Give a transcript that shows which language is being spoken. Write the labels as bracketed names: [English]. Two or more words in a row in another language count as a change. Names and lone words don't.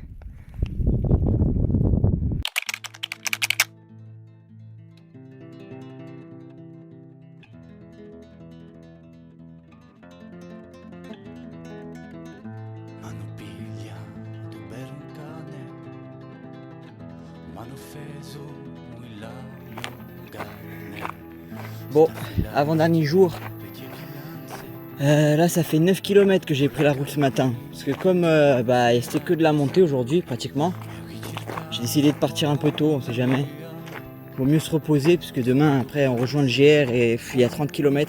[Italian] M'hanno pigliato per un cane, m'hanno offeso il mio cane. [French] Bon, avant-dernier jour. Là ça fait 9 km que j'ai pris la route ce matin. Parce que comme c'était que de la montée aujourd'hui pratiquement, j'ai décidé de partir un peu tôt, on sait jamais. Vaut mieux se reposer parce que demain après on rejoint le GR et il y a 30 km.